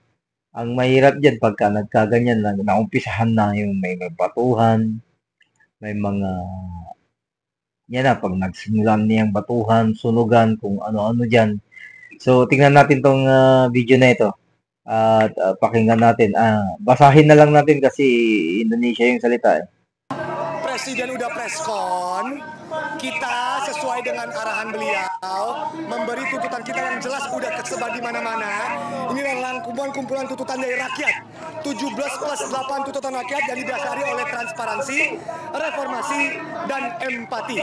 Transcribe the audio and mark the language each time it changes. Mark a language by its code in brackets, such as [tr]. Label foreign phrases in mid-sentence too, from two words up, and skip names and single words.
[tl] Ang mahirap dyan pagka nagkaganyan na naumpisahan na yung may batuhan, may mga yan na, pag nagsimulan niyang batuhan, sunugan, kung ano-ano dyan. So, tingnan natin tong video na ito. At pakinggan natin. Basahin na lang natin kasi Indonesia yung salita eh. [id] Presiden udah preskon, kita sesuai dengan arahan beliau memberi tuntutan kita yang jelas udah tersebar di mana-mana. Ini adalah kumpulan tuntutan dari rakyat. 17+8 tuntutan rakyat yang didasari oleh transparansi, reformasi, dan empati.